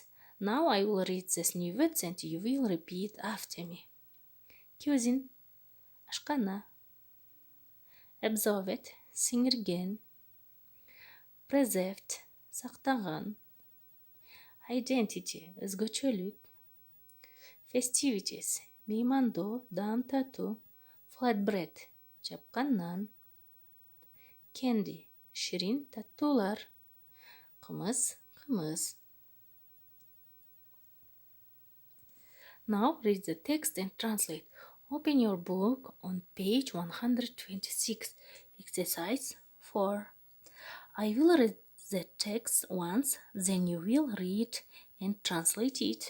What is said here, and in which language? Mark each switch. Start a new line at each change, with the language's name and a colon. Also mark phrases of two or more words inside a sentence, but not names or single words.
English: Now I will read these new words and you will repeat after me. Cuisine, ашкана. Observed, сіңірген. Preserved, сақтаған. Identity, өзгөчөлүк. Festivities,
Kyrgyz: меймандоо, дам татуу. Flatbread, жапкан нан. Candy, ширин таттуулар. Кымыз.
English: Now read the text and translate. Open your book on page 126. Exercise 4. I will read the text once, then you will read and translate it.